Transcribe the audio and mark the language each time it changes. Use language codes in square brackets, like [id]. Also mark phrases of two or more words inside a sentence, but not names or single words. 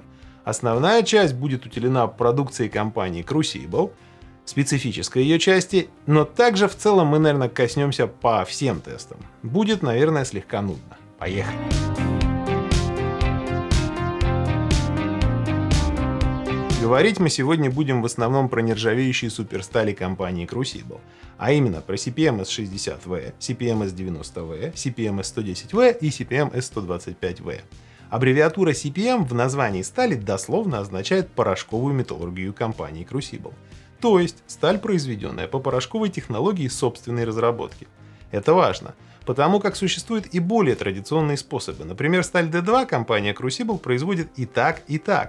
[ru] Основная часть будет уделена продукции компании Crucible, специфической ее части, но также в целом мы, наверное, коснемся по всем тестам. Будет, наверное, слегка нудно. Поехали! Говорить мы сегодня будем в основном про нержавеющие суперстали компании Crucible, а именно про CPMS-60V, CPMS-90V, CPMS-110V и CPMS-125V. Аббревиатура CPM в названии стали дословно означает порошковую металлургию компании Crucible. То есть сталь, произведенная по порошковой технологии собственной разработки. Это важно, потому как существуют и более традиционные способы. Например, сталь D2 компания Crucible производит и так, и так.